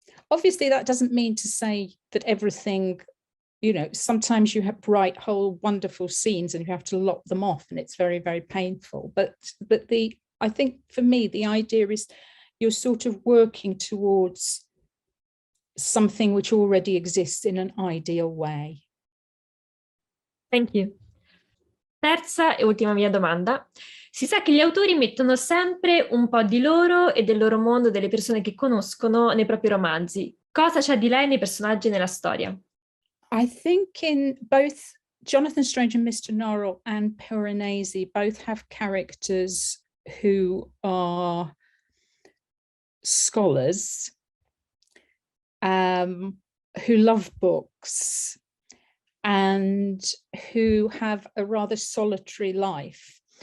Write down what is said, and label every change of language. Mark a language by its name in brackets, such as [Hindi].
[English] Obviously, that doesn't mean to say that everything, you know, sometimes you write whole wonderful scenes and you have to lock them off and it's very, very painful. But I think for me, the idea is you're sort of working towards something which already exists in an ideal way. Thank you. [Italian] Terza e ultima mia domanda. Si sa che gli autori mettono sempre un po' di loro e del loro mondo, delle persone che conoscono, nei propri romanzi. Cosa c'è di lei nei personaggi e nella storia? [English] I think in both Jonathan Strange and Mr. Norrell and Piranesi both have characters who are scholars, who love books and who have a rather solitary life.